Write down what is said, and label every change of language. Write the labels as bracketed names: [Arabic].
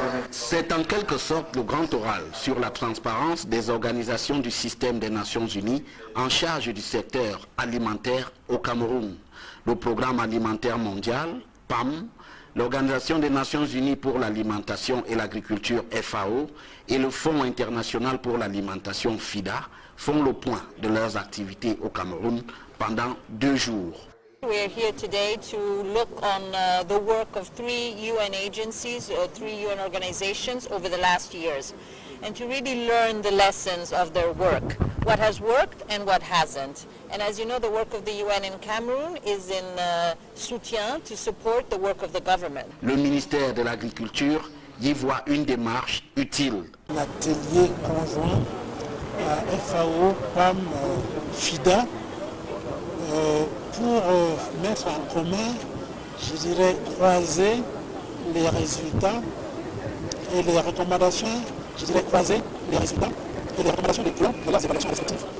[French] C'est en quelque sorte le grand oral sur la transparence des organisations du système des Nations Unies en charge du secteur alimentaire au Cameroun. Le Programme alimentaire mondial, PAM, l'Organisation des Nations Unies pour l'alimentation et l'agriculture, FAO, et le Fonds international pour l'alimentation, FIDA, font le point de leurs activités au Cameroun pendant 2 jours. [English] We are here today to look on the work of 3 UN agencies, 3 UN organizations over the last years, and to really learn the lessons of their work, what has worked and what hasn't. And as you know, the work of the UN in Cameroon is in soutien to support the work of the government. [French] Le ministère de l'Agriculture y voit une démarche utile. L'atelier conjoint FAO, PAM, FIDA, pour mettre en commun, je dirais, croiser les résultats et les recommandations, je dirais croiser les résultats et les recommandations des plans de leurs évaluations respectives.